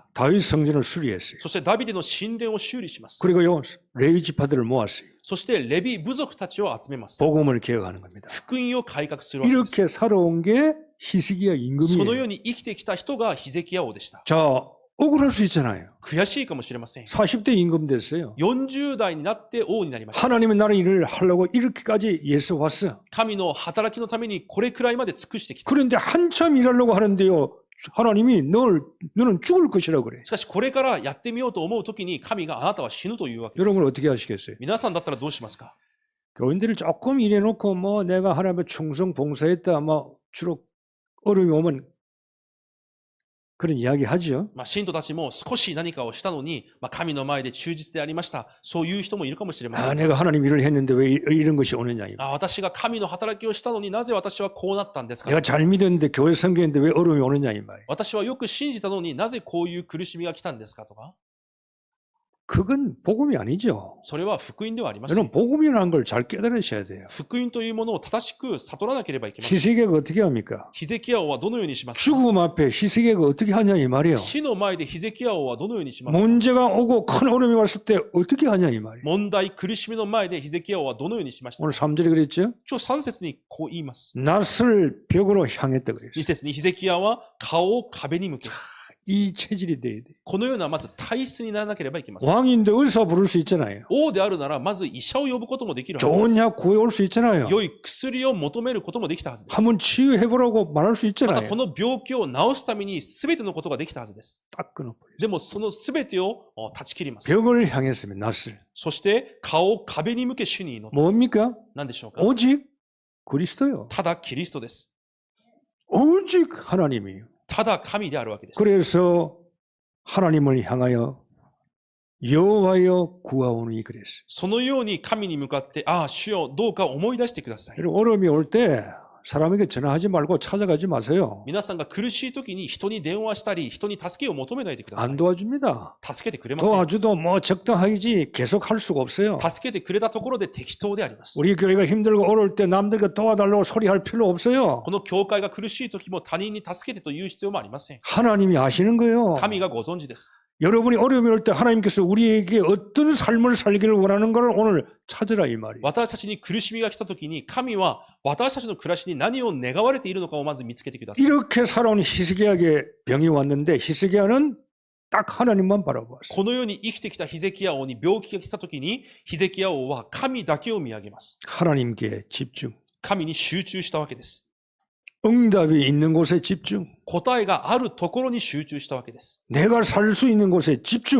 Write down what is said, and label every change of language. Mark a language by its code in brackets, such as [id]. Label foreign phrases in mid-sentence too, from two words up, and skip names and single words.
[ko] 다윗 성전을 수리했어요. [ja] そしてダビデの神殿を修理します。 [ko] 그리고요 레위 지파들을 모았어요. [ja] そしてレビ部族たちを集めます。 [ko] 복음을 개혁하는 겁니다. [ja] 福音を改革するわけです。 [ko] 이렇게 살아온 게 히스기야 [ja] そのよ [ko] 임금이에요. [ja] うに生きてきた人がヒゼキヤ王でした。 [ko] 자, 억울할 수 있잖아요. [ja] 悔しいかもしれません。 [ko] 40대 임금 됐어요. [ja] 40 代になって王になりました。 [ko] 하나님의 나라 일을 하려고 이렇게까지 예서 왔어. [ja] 神の働きのためにこれくらいまで尽くしてきた。 [ko] 그런데 한참 일하려고 하는데요. 하나님이 너는 죽을 것이라고 그래. [ja] しかしこれからやってみようと思うときに神があなたは死ぬというわけです。 [ko] 여러분 어떻게 하시겠어요? [ja] 皆さんだったらどうしますか。 [ko] 교인들이 조금 일해놓고 뭐 내가 하나님의 충성 봉사했다 뭐 주로 어려움이 오면 그런 이야기 하죠. [ja] 信徒たちも少し何かをしたのに、神の前で忠実でありました。そういう人もいるかもしれません。 [ko] 아, 내가 하나님 일을 했는데 왜 이런 것이 오느냐. 이거. [ja] 私が神の働きをしたのになぜ私はこうなったんですか。 [ko] 내가 잘 믿었는데 교회 섬겼는데 왜 어려움이 오느냐 이 말이에요. [ja] 私はよく信じたのになぜこういう苦しみが来たんですかとか。 [ko] 그건 복음이 아니죠. [ja] それは福音ではありません。 [ko] 여러분 복음이라는 걸 잘 깨달으셔야 돼요. [ja] 福音というものを正しく悟らなければいけません。 [ko] 히스기야가 어떻게 합니까? [ja] ヒゼキヤ王はどのようにしますか。 [ko] 죽음 앞에 히스기야가 어떻게 하냐 이 말이에요. [ja] 死の前でヒゼキヤ王はどのようにしますか。 [ko] 문제가 오고 큰 어려움이 왔을 때 어떻게 하냐 이 말이에요. [ja] 問題、苦しみの前でヒゼキヤ王はどのようにしましたか。 [ko] 오늘 3절에 그랬죠? [ja] 今日3節にこう言います。 [ko] 낯을 벽으로 향했다 2 그랬어요. [ja] 節にヒゼキヤは顔を壁に向け、 [ko] 이 체질이 돼야 돼. [ja] このようなまず体質にならなければいけません。 [ko] 왕인데 의사 부를 수 있잖아요. [ja] 王であるならまず医者を呼ぶこともできるはずです。 [ko] 좋은 약 구해올 수 있잖아요. [ja] 良い薬を求めることもできたはずです。 [ko] 한번 치유해보라고 말할 수 [ja] また [ko] 있잖아요. [ja] この病気を治すために全てのことができたはずです。 [ko] 딱 끊어버려요. [ja] でもその全てを断ち切ります。 [ko] 벽을 향했으면 낯을. [ja] そして顔を壁に向け主に祈って、 [ko] 뭡니까? [ja] 何でしょうか。 [ko] 오직 그리스도요. [ja] ただキリストです。 [ko] 오직 하나님이에요. [ja] ただ神であるわけです。 [ko] 그래서 하나님을 향하여 여호와여 구하오니 그랬어요. [ja] そのように神に向かって、ああ、主よ、どうか思い出してください。 [ko] 여러분 어려움이 올 때 사람에게 전화하지 말고 찾아가지 마세요. [ja] 皆さんが苦しい時に人に電話したり、人に助けを求めないでください [ko] 안 。 도와줍니다. [ja] 助けてくれません。 [ko] 도와줘도 뭐 적당하지 계속 할 수가 없어요. [ja] 助けてくれたところで適当であります。 [ko] 우리 교회가 힘들고 어려울 때 남들과 도와달라고 소리할 필요 없어요. [ja] この教会が苦しい時も他人に助けてと言う必要もありません。 [ko] 하나님이 아시는 거예요. [ja] 神がご存知です。 [ko] 여러분이 어려움이 올 때 하나님께서 우리에게 어떤 삶을 살기를 원하는 걸 오늘 찾으라 이 말이에요. [ja] 私たちに苦しみが来た時に、神は私たちの暮らしに何を願われているのかをまず見つけてください。 [ko] 이렇게 살아온 히스기야에게 병이 왔는데 히스기야는 딱 하나님만 바라보았어요. [ja] このように生きてきたヒゼキヤ王に病気が来た時に、ヒゼキヤ王は神だけを見上げます。 [ko] 하나님께 집중. [ja] 神に集中したわけです。 [ko] 응답이 있는 곳에 집중. [ja] 答えがあるところに集中したわけです。 [ko] 내가 살 수 있는 곳에 집중.